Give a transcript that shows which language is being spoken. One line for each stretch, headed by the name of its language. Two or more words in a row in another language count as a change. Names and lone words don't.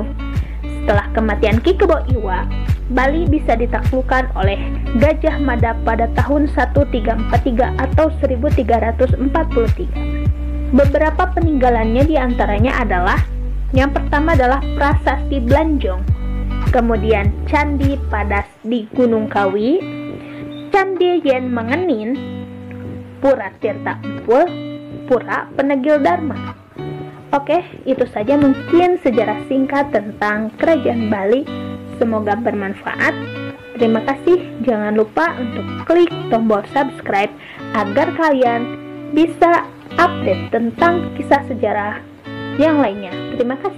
Indonesian: Setelah kematian Ki Kebo Iwa, Bali bisa ditaklukkan oleh Gajah Mada pada tahun 1343 atau 1343. Beberapa peninggalannya diantaranya adalah, yang pertama adalah Prasasti Blanjong, kemudian Candi Padas di Gunung Kawi, Candi Yen Mengenin, Pura Tirta Empul, Pura Penegil Dharma. Oke, itu saja mungkin sejarah singkat tentang Kerajaan Bali. Semoga bermanfaat. Terima kasih. Jangan lupa untuk klik tombol subscribe agar kalian bisa update tentang kisah sejarah yang lainnya.